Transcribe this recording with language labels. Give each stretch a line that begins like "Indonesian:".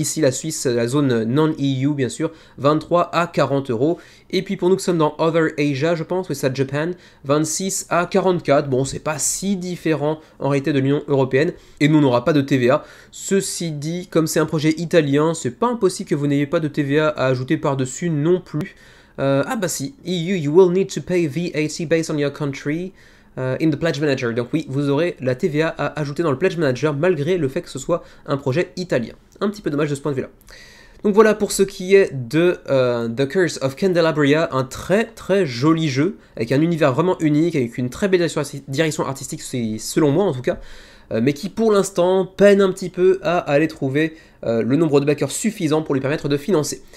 French: Voilà, ici la Suisse, la zone non-EU bien sûr, 23 à 40 €. Et puis pour nous qui sommes dans Other Asia, je pense, oui, c'est ça, Japan, 26 à 44. Bon, c'est pas si différent en réalité de l'Union Européenne, et nous on n'aura pas de TVA. Ceci dit, comme c'est un projet italien, c'est pas impossible que vous n'ayez pas de TVA à ajouter par-dessus non plus. Ah bah si,
English: EU, you will need to pay VAT based on your country in the Pledge Manager.
French: Donc oui, vous aurez la TVA à ajouter dans le Pledge Manager malgré le fait que ce soit un projet italien. Un petit peu dommage de ce point de vue-là. Donc voilà pour ce qui est de The Curse of Candelabria, un très très joli jeu, avec un univers vraiment unique, avec une très belle direction artistique, selon moi en tout cas, mais qui pour l'instant peine un petit peu à aller trouver le nombre de backers suffisant pour lui permettre de financer.